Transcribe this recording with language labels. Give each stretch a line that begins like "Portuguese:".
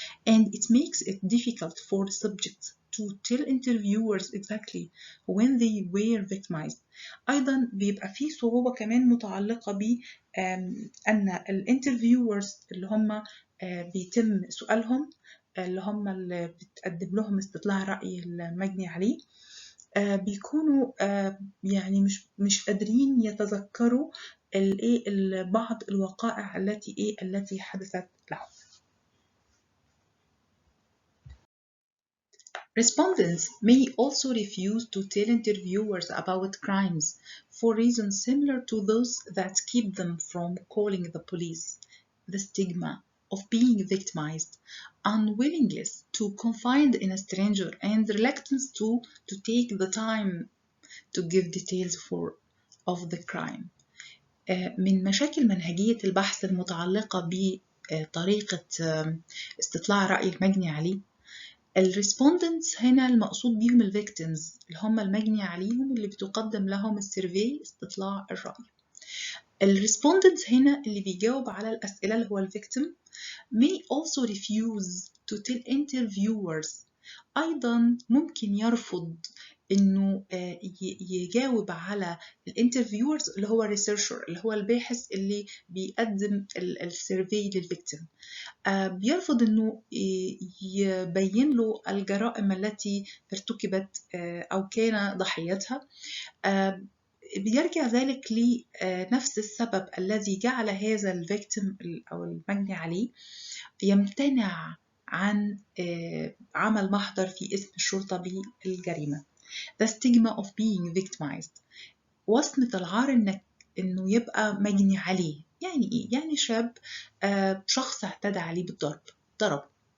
English: And it makes it difficult for subjects to tell interviewers exactly when they were victimized.
Arabic: أيضا بيبقى فيه صعوبة كمان متعلقة بأن الانترفيورز اللي هم بيتم سؤالهم اللي هم اللي بتقدم لهم استطلاع رأي المجني عليه بيكونوا يعني مش قادرين يتذكروا بعض الوقائع التي حدثت لهم.
English: Respondents may also refuse to tell interviewers about crimes for reasons similar to those that keep them from calling the police. The stigma of being victimized, unwillingness to confide in a stranger, and reluctance to take the time to give details of the crime.
Arabic: من مشاكل منهجية البحث المتعلقة بطريقة استطلاع رأي المجني عليه الريسبوندنتس هنا المقصود بيهم الفيكتيمز اللي هم المجني عليهم اللي بتقدم لهم السيرفي استطلاع الرأي. الريسبوندنتس هنا اللي بيجاوب على الأسئلة اللي هو الفيكتيم
English: may also refuse to tell interviewers.
Arabic: أيضا ممكن يرفض إنه يجاوب على الانترفيورز اللي هو الريسيرشر اللي هو الباحث اللي بيقدم السيرفي للفيكتيم. بيرفض إنه يبين له الجرائم التي ارتكبت أو كان ضحيتها. بيرجع ذلك لنفس السبب الذي جعل هذا الفيكتيم أو المجني عليه يمتنع عن عمل محضر في اسم الشرطة بالجريمة.
English: The stigma of being victimized.
Arabic: وصمة العار إنه يبقى مجني عليه. يعني إيه؟ يعني شاب شخص اعتدى عليه بالضرب ضرب